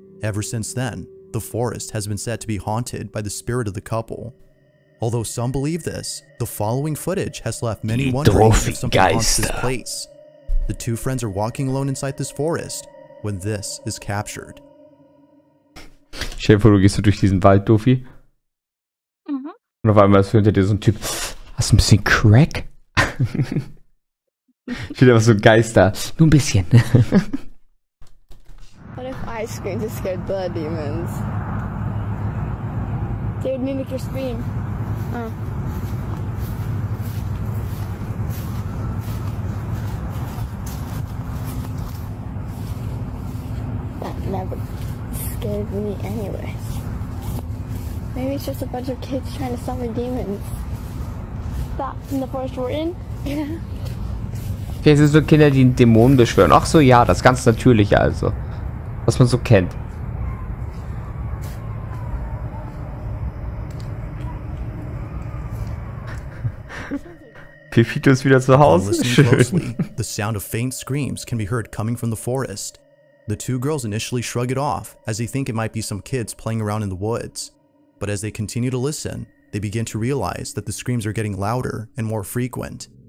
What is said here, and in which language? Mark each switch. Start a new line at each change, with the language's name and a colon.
English: Ever since then, the forest has been said to be haunted by the spirit of the couple. Although some believe this, the following footage has left many wondering if something haunts this place. The two friends are walking alone inside this forest when this is captured.
German: Stell dir vor, du gehst so durch diesen Wald, Dofi. Mhm. Und auf einmal ist hinter dir so ein Typ. Hast du ein bisschen Crack? Ich will einfach so Geister. Nur ein bisschen.
English: What if I screamed to scare the demons? They would mimic your scream. Oh. That never scared me anyway. Maybe it's just a bunch of kids trying to summon demons. That in the forest we're in? Yeah.
German: Vielleicht sind es so Kinder, die einen Dämonen beschwören. Ach so, ja, das ganz Natürliche also. Was man so kennt. Pepito ist wieder zu Hause.
English: Closely, the sound of faint screams can be heard coming from the forest. The two girls initially shrug it off as they think it might be some kids playing around in the woods. But as they continue to listen, they begin to realize that the screams are getting louder and more frequent.